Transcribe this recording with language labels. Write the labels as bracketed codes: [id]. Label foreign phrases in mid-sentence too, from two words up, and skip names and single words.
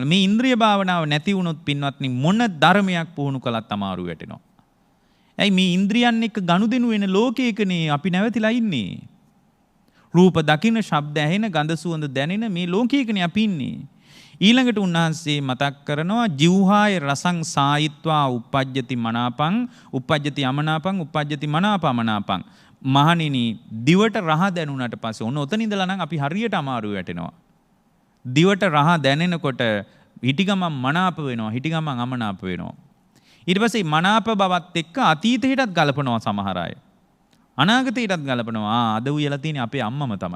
[si] මේ ඉන්ද්‍රිය භාවනාව නැති වුණොත් පින්වත්නි මොන ධර්මයක් පුහුණු කළත් අමාරු වැටෙනවා. ඇයි මේ ඉන්ද්‍රියන් එක්ක ගනුදෙනු වෙන ලෝකයකනේ අපි නැවතිලා ඉන්නේ. රූප දකින, ශබ්ද ඇහෙන, ගඳ සුවඳ දැනෙන මේ ලෝකයකනේ අපි ඉන්නේ. ඊළඟට උන්වහන්සේ මතක් කරනවා [pi] ජීවහාය රසං සායිත්වා uppajjati මනාපං uppajjati අමනාපං uppajjati මනාපමනාපං. [si] මහණෙනි දිවට රහ දැනුණාට පස්සේ ඔන්න ඔතන ඉඳලා නම් අපි හරියට අමාරු වැටෙනවා. දිවට රහ දැනෙනකොට හිටිගමන් මනාප වෙනවා, හිටිගමන් අමනාප වෙනවා. ඊට පස්සේ මනාප බවත් එක්ක අතීතයටත් ගලපනවා සමහර අය. අනාගතයටත් ගලපනවා. අද උයලා තියෙන්නේ අපේ අම්මම තමයි.